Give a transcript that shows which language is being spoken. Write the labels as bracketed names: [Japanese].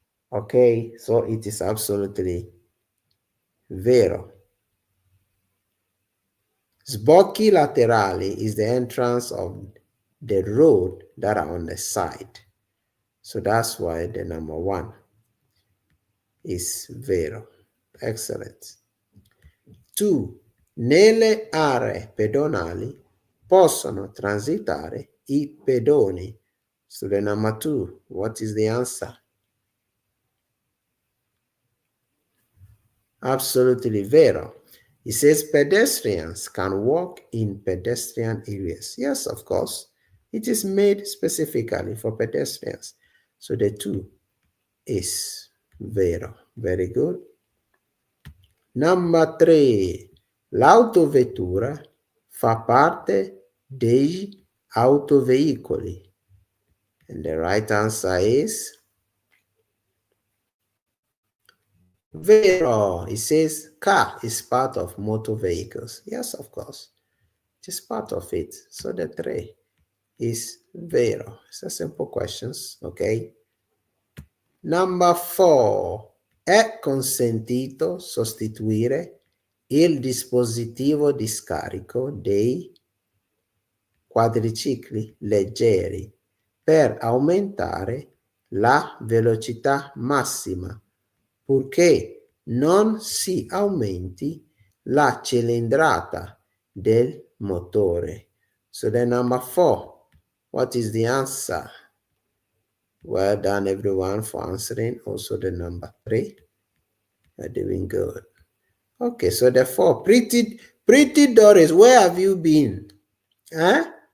[English] Okay, so it is absolutely vero. Sbocchi laterali is the entrance of the road that are on the side. So that's why the number 1 is vero. Excellent. 2. [Italian] Nelle aree pedonali possono transitare I pedoni. [English] So the number 2, what is the answer? Absolutely vero. It says pedestrians can walk in pedestrian areas. Yes, of course. It is made specifically for pedestrians. So the 2 is vero. Very good. Number 3. [Italian] L'autovettura fa parte degli autoveicoli. [English] And the right answer is vero. It says car is part of motor vehicles. Yes, of course. It is part of it. So the 3 is vero. It's a simple questions, okay? Number 4. [Italian] È consentito sostituire il dispositivo di scarico dei quadricicli leggeri per aumentare la velocità massima, purché non si aumenti la cilindrata del motore. [English] So the number 4, what is the answer? Well done, everyone, for answering. Also the number 3. You're doing good. Okay, so the 4. Pretty Doris, where have you been? Huh?